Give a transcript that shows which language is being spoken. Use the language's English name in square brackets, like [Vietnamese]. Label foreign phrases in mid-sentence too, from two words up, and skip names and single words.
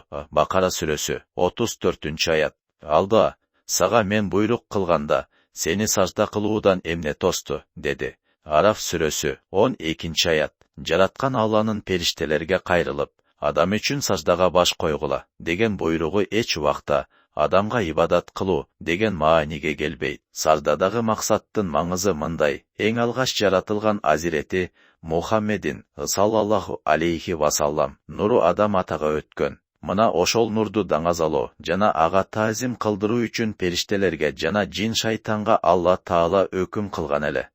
[Kyrgyz] Бакара сүрөсү, 34. аят. Алда, сага мен буйрук кылганда, сени сажда кылуудан эмне тосту, деди. Араф сүрөсү, 12. аят. Жараткан Алланын периштелерге кайрылып, адам үчүн саждага баш койгула, деген буйругу эч вакта, адамга ибадат кылуу деген мааниге келбейт. Саждадагы максаттын маңызы мындай: эң алгаш жаратылган азирети Мухаммедин саллаллаху алейхи вассалам нуру адам атага өткөн. Мына ошол нурду даңазалоо жана ага таазим кылдыруу үчүн периштелерге жана жин шайтанга Алла Таала өкүм кылган эле.